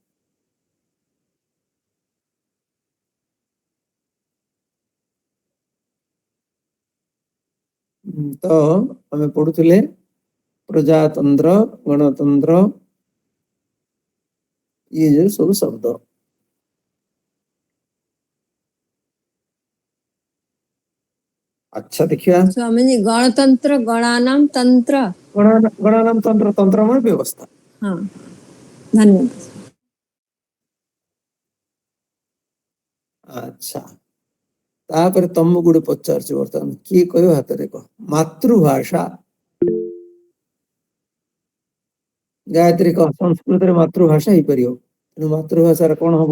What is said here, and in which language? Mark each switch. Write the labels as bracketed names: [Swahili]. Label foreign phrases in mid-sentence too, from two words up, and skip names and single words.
[Odia] ତ ଆମେ ପଢୁଥିଲେ ପ୍ରଜାତନ୍ତ୍ର, ଗଣତନ୍ତ୍ର, ଇଏ ଯୋଉ ସବୁ ଶବ୍ଦ। ଆଚ୍ଛା ଦେଖିବା, [Sanskrit] स्वामी गणतंत्र गणानाम तंत्र। [Odia] ଗଣାନାମ ତନ୍ତ୍ର, ତନ୍ତ୍ର ମାନେ ବ୍ୟବସ୍ଥା। [Hindi] हाँ धन्यवाद। [Odia] ଆଚ୍ଛା ତାପରେ ତମକୁ ଗୋଟେ ପଚାରୁଛି, ବର୍ତ୍ତମାନ କିଏ କହିବ ହାତରେ କହ। ମାତୃଭାଷା, ଗାୟତ୍ରୀ କହ, ସଂସ୍କୃତରେ ମାତୃଭାଷା ହେଇପାରିବ, ତେଣୁ ମାତୃଭାଷାରେ କଣ ହବ?